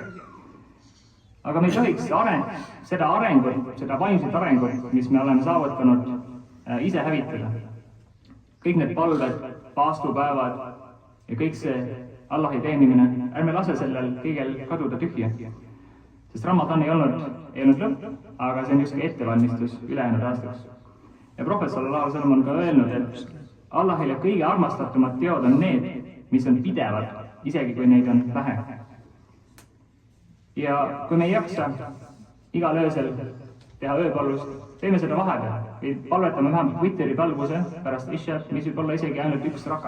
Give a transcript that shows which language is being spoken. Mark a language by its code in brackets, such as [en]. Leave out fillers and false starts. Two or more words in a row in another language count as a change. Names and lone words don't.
[et] Aga me ei tohiks seda arengut, seda vaimset arengut, mis me oleme saavutanud, ise hävitada. Kõik need palved, paastupäevad ja kõik see Allahi teenimine, ärme lase sellel kõigel kaduda tühja. Sest Ramadan ei olnud lõpp, aga see on just ettevalmistus ülejäänud aastaks. Ja Prohvet [ar] صلى الله عليه وسلم [et] on ka öelnud, et Allahile kõige armastatumad teod on need, mis on pidevad, isegi kui neid on vähe. Ja kui me ei jaksa igal öösel teha ööpalvust, teeme seda vahepeal või palvetame vähemalt vitri palvuse pärast ishat, mis võib olla isegi ainult 1 raka.